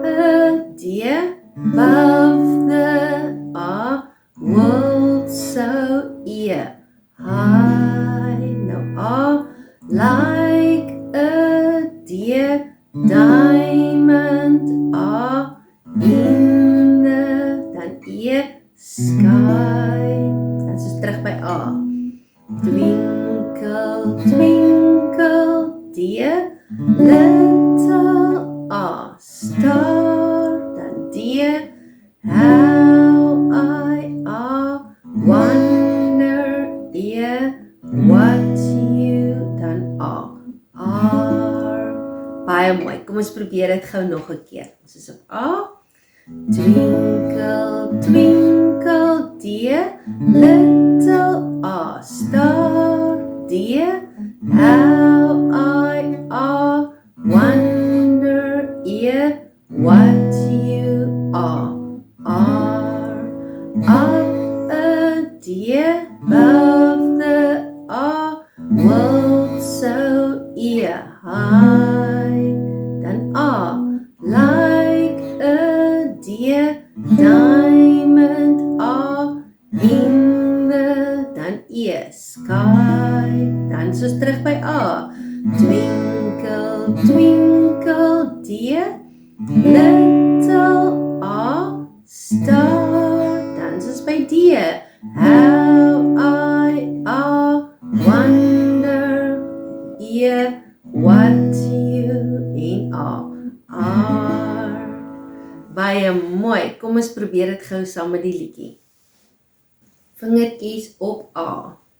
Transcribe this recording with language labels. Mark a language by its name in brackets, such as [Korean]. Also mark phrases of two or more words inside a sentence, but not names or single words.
[English] a D, above the A, world so E, high, now A, like a D, diamond A, in the, [Afrikaans] dan E, sky, dan is ons terug by A, [English] twinkle, twinkle, D, little A, star, dan D, how I wonder, E, what you, [Afrikaans] dan A, R, baie mooi, kom ons probeer dit gou nog 'n keer, ons is op A, [English] twinkle, twinkle, D, little A, star, D, how I wonder, E, what you are, R, up a D, above the A, world so E, high, dan A, like a D, diamond A, in the, [Afrikaans] dan E, sky, dan soos terug by A, [English] twinkle, twinkle, [Afrikaans] D, [English] little A, star, [Afrikaans] dan soos by [English] D, how I wonder, E, what you, [Afrikaans] en A, R. Baie mooi, kom ons probeer dit gou saam met die liedjie. Vingertjies op A.